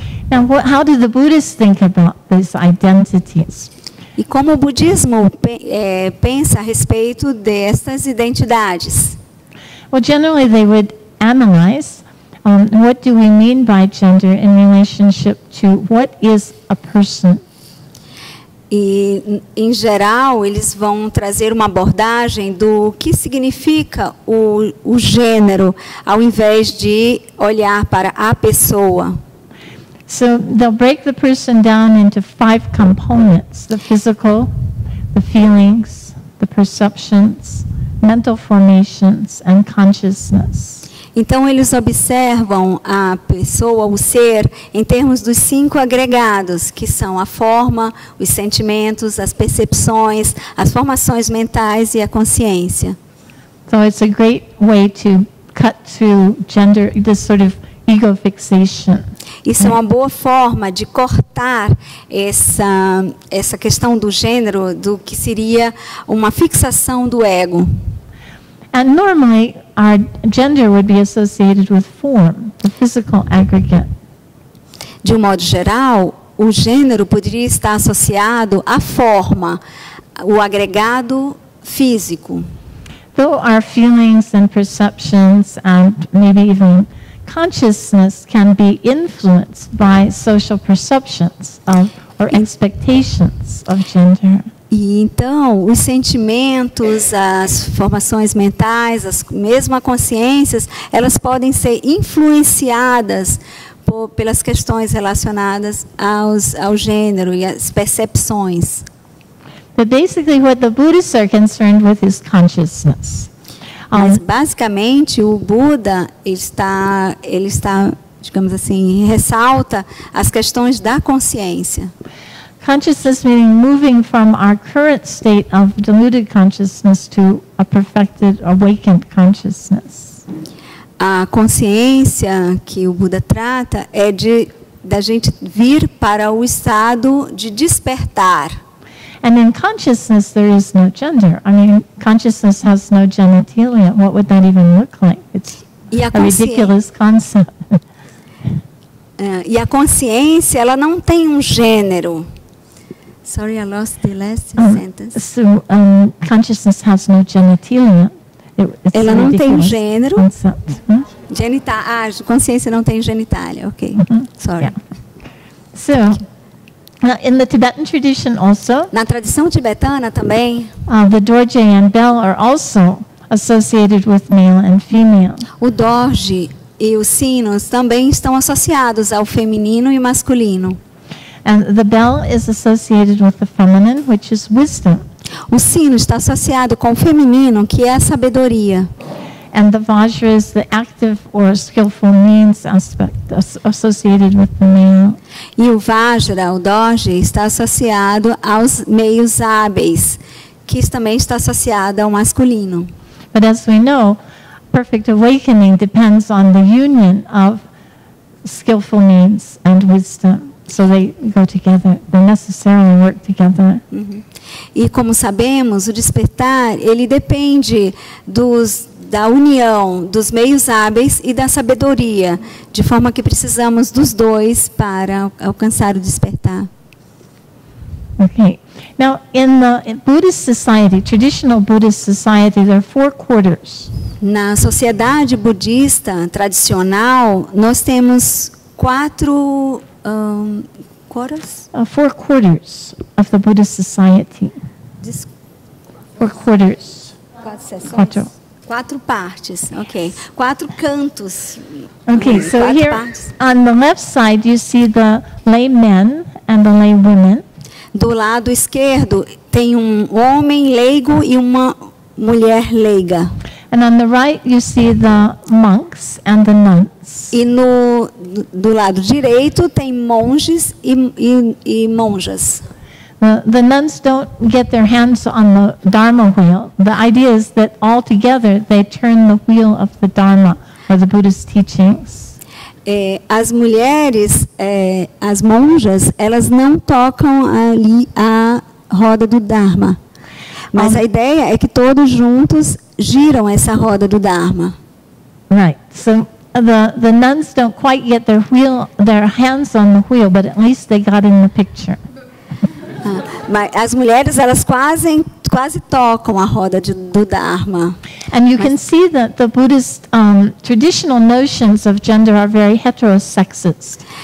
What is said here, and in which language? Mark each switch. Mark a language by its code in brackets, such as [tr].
[en] Now, how do the Buddhists think about these identities? [pt] E como o budismo pensa a respeito destas identidades? [en] Well, generally they would analyze what do we mean by gender in relationship to what is a person. [pt] E, em geral, eles vão trazer uma abordagem do que significa o gênero, ao invés de olhar para a pessoa. [en] So they'll break the person down into 5 components: the physical, the feelings, the perceptions, mental formations, and consciousness. [pt] Então, eles observam a pessoa, o ser, em termos dos 5 agregados, que são a forma, os sentimentos, as percepções, as formações mentais e a consciência. [en] So it's a great way to cut through gender, this sort of ego fixation. [pt] Isso é uma boa forma de cortar essa questão do gênero, do que seria uma fixação do ego. [en] And normally, our gender would be associated with form, the physical aggregate. [pt] De um modo geral, o gênero poderia estar associado à forma, o agregado físico. [en] Though our feelings and perceptions and maybe even consciousness can be influenced by social perceptions or expectations of gender. [pt] E então, os sentimentos, as formações mentais, mesmo as consciências, elas podem ser influenciadas pelas questões relacionadas ao gênero e às percepções. [en] But basically what the Buddhists are concerned with is consciousness. [pt] Mas, basicamente, o Buda ele está, digamos assim, ressalta as questões da consciência. [en] Consciousness meaning moving from our current state of deluded consciousness to a perfected, awakened consciousness. [pt] A consciência que o Buda trata é de da gente vir para o estado de despertar. [en] And in consciousness, there is no gender. I mean, consciousness has no genitalia. What would that even look like? It's [pt] E a [en] a ridiculous concept. [pt] E a consciência, ela não tem um gênero. [en] Sorry, I lost the last sentence. So consciousness has no genitalia. It's [pt] Ela [en] a [pt] não tem um [en] ridiculous [pt] gênero. [en] concept. [pt] Consciência não tem genitália, ok. [en] Sorry. Yeah. So, in the Tibetan tradition also, [pt] Na tradição tibetana também, [en] the Dorje and bell are also associated with male and female. [pt] o dorje e os sinos também estão associados ao feminino e masculino. [en] And the bell is associated with the feminine, which is wisdom. [pt] O sino está associado com o feminino, que é a sabedoria. [en] And the vajra is the active or skillful means aspect associated with the male. [pt] E o vajra, o dorje, está associado aos meios hábeis, que também está associado ao masculino. [en] But as we know, perfect awakening depends on the union of skillful means and wisdom. So they go together. They necessarily work together. [pt] E como sabemos, o despertar, ele depende da união dos meios hábeis e da sabedoria, de forma que precisamos dos dois para alcançar o despertar. [en] Okay. Now, in the Buddhist society, traditional Buddhist society, there are 4 quarters. [pt] Na sociedade budista tradicional, nós temos 4 quarters? [en] 4 quarters of the Buddhist society. 4 quarters. [pt] 4 sessões? 4. 4 partes, ok. 4 cantos. [en] Okay, so [pt] 4 [en] here [pt] partes. [en] on the left side, you see the lay men and the lay women. [pt] Do lado esquerdo tem um homem leigo e uma mulher leiga. [en] And on the right, you see the monks and the nuns. [pt] E do lado direito tem monges e monjas. [en] The nuns don't get their hands on the Dharma wheel. The idea is that all together they turn the wheel of the Dharma, or the Buddhist teachings. [pt] As mulheres, as monjas, elas não tocam ali a roda do Dharma. Mas a ideia é que todos juntos giram essa roda do Dharma. [en] Right. So the nuns don't quite get their hands on the wheel, but at least they got in the picture. [pt] Mas as mulheres, elas quase tocam a roda do Dharma. [en] And you can see that the Buddhist traditional notions of gender are very heterosexist.